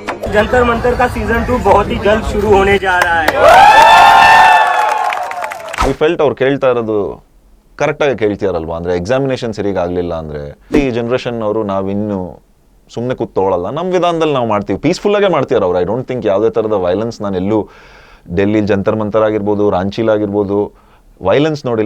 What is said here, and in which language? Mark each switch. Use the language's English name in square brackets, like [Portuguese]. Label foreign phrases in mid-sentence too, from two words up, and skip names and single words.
[Hindi] जंतर मंतर का सीजन 2 बहुत ही जल्द शुरू होने जा रहा है. [Kannada] ಈ ಫೆಲ್ಟ್ ಅವ್ರು ಕೇಳ್ತಾ ಇರೋದು ಕರೆಕ್ಟಾಗಿ ಕೇಳ್ತಿದಾರಲ್ವಾ, ಅಂದರೆ ಎಕ್ಸಾಮಿನೇಷನ್ ಸರಿಗಾಗಲಿಲ್ಲ ಅಂದರೆ ಈ ಜನ್ರೇಷನ್ ಅವರು ನಾವಿನ್ನು ಸುಮ್ಮನೆ ಕೂತ್ಕೊಳ್ಳಲ್ಲ, ನಮ್ಮ ವಿಧಾನದಲ್ಲಿ ನಾವು ಮಾಡ್ತೀವಿ, ಪೀಸ್ಫುಲ್ಲಾಗೆ ಮಾಡ್ತೀರ ಅವ್ರು. [English] I don't think [Kannada] ಯಾವುದೇ ಥರದ ವೈಲೆನ್ಸ್ ನಾನು ಎಲ್ಲೂ ಡೆಲ್ಲಿ ಜಂತರ್ ಮಂತರ್ ಆಗಿರ್ಬೋದು, ರಾಂಚಿಲಾಗಿರ್ಬೋದು ವೈಲೆನ್ಸ್ ನೋಡಿಲ್ಲ.